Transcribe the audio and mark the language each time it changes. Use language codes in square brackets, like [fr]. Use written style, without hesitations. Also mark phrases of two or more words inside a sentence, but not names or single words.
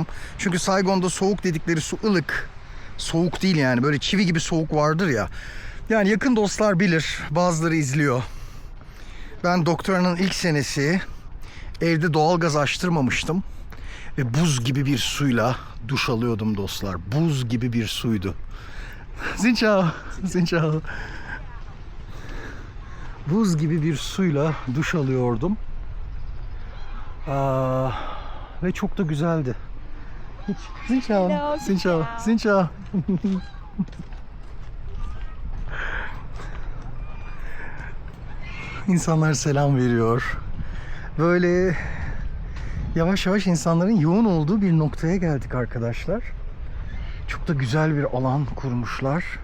[tr] Çünkü Saigon'da soğuk dedikleri su ılık. Soğuk değil yani, böyle çivi gibi soğuk vardır ya. Yani yakın dostlar bilir, bazıları izliyor. Ben doktoranın ilk senesi evde doğalgaz açtırmamıştım. Ve buz gibi bir suyla duş alıyordum dostlar. Buz gibi bir suydu. [vi] Xin chào. Xin chào. [tr] Buz gibi bir suyla duş alıyordum. Ve çok da güzeldi. [vi] Xin chào. Hello, Xin chào. Xin chào. [tr] İnsanlar selam veriyor. Böyle yavaş yavaş insanların yoğun olduğu bir noktaya geldik arkadaşlar. Çok da güzel bir alan kurmuşlar.